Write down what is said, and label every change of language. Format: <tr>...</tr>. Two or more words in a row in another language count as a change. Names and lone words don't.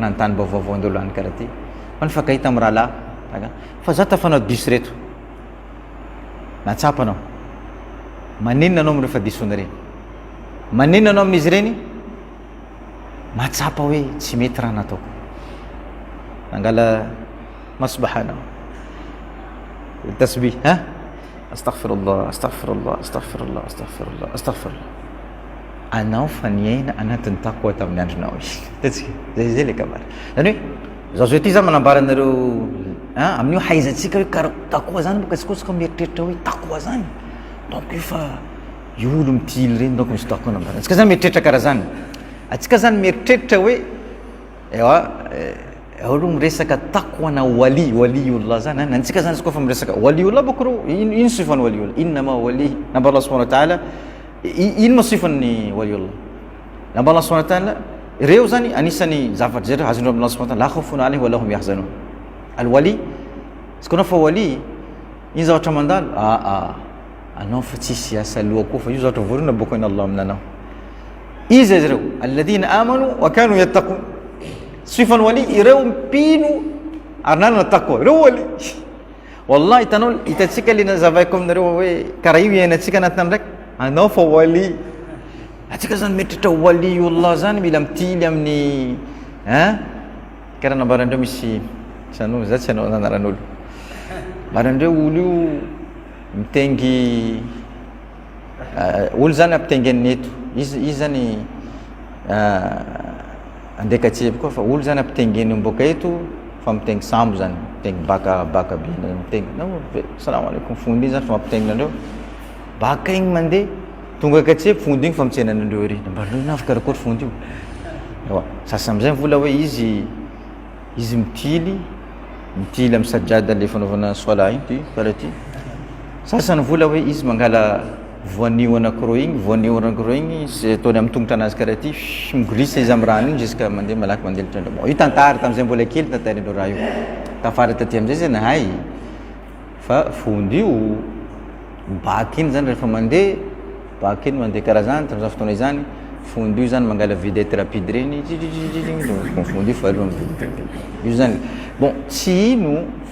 <mg>na nitany vaovaoandolo any karaha ty fa nifankahita amin'ny raha lahy fa za tafanao diso reto natsapa anao maninona anao am'rehefa disona reny maninona anao amin'izy reny matsapa hoe tsy mety raha nataoko nangala masbahanao</mg> <ar>تسبيح أستغفر الله أستغفر الله أستغفر الله أستغفر الله</ar> <mg>astaghfirullah anao fa niaina anatin'ny taqwa tamin'ny andronao tatsika zay le kabary zany hoe zao zao ty zany manambara anareo amin'io haizantsika hoe taqwa zany boka tsy kotsika mieritreritra hoe taqwa zany donc io fa io olo mitily reny donc misy takoana mbarana atsika zany mieritreritra karaha zany atsika zany mieritreritra hoe aloha miresaka takoana waliullah zany nantsika zany koa fa miresaka waliullah bokoro ino sifany waliullah innama wali namba</mg> <ar>الله سبحانه وتعالى</ar> <mg>ino ma sifany waliullah namba</mg> <ar>الله سبحانه وتعالى</ar> <mg>ireo zany anisany zavatra zay azondreo</mg> <ar>الله سبحانه وتعالى لا خوف عليهم ولا هم يحزنون الولي</ar> <mg>sikona fa wali ino zavatra mandalo anao fa tsisy asa loha koa fa io zavatra vorona bokoina Allah aminanao izy ireo</mg> <ar>الذين آمنوا وكانوا يتقون</ar> <mg>sifany wali ireo mpino ary nanana taqwa ireo wali wallahi hitanao hitatsika le nazavaiko aminareo hoe karaha io iainantsika anatina ndraiky anao fa wali atsika zany metritra waliullah zany mila mitily amin'ny karaha nambarandreo misy sanao za tsy anao anaran'olo mbarandreo olo io mitengy olo zany ampitengy eto izy zany andeka atseby koa fa olo zany ampitengeny mboka eto fa mitengy sambo zany mitengy baka be mitengy</mg> <ar>السلام عليكم</ar> <mg>fondy iny zany fa mampitenginandreo baka igny mandeha tonga katseby fondy igny fa mitsenanandreo ery nambarandreo nafakarakory fondy io sasa amizay mivola hoe izy mitily amin'ny sajada le fanaovana sola igny karaha ty sasany vola hoe izy mangala voanio anankiroa igny ataony amin'ny tongotra anazy karaha ty miglisse izy amin'ny rano igny jusqu'à mandeha malaky mandeha litrandreo io tantara tam'izay mbola kely tantarindreo raha io tafara taty amizay zay nahay fa fondy io baky iny zany rehefa mandeha baky iny mandeha karaha zany tam'izany fotoana izany fondy io zany mangala</mg> <fr>vidette rapide</fr> <mg>reny fondy io fa aloha io zany bon tsy ino</mg>